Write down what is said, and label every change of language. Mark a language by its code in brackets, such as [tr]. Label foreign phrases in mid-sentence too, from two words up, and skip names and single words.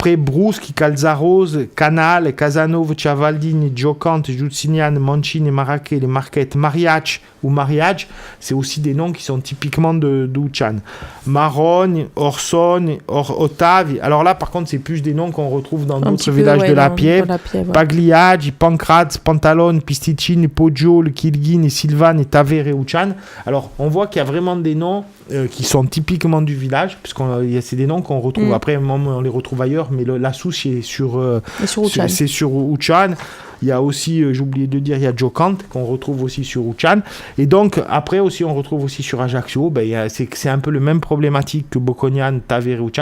[fr] Après, Brousse, Calzarose Canal, Casanova, Ciavaldini, Giocante, Giussinian, Mancini, Maracche, les Marquettes, Mariach ou Mariage, c'est aussi des noms qui sont typiquement de Wuchan. Marone, Orson, Ottavi. Alors là, par contre, c'est plus des noms qu'on retrouve dans d'autres villages de la Piève. Ouais. Pagliaggi, Pancrate, Pantalone, Pisticini, Poggio, Kilgin, Silvan et Tavere et Wuchan. Alors, on voit qu'il y a vraiment des noms qui sont typiquement du village, puisque c'est des noms qu'on retrouve. Après, on les retrouve ailleurs, mais la souche est sur Wuchan. Il y a aussi, j'ai oublié de dire, il y a Giocante qu'on retrouve aussi sur Wuchan. Et donc, après aussi, on retrouve aussi sur Ajaccio. C'est un peu le même problématique que Bocconian, Tavere et Wuchan.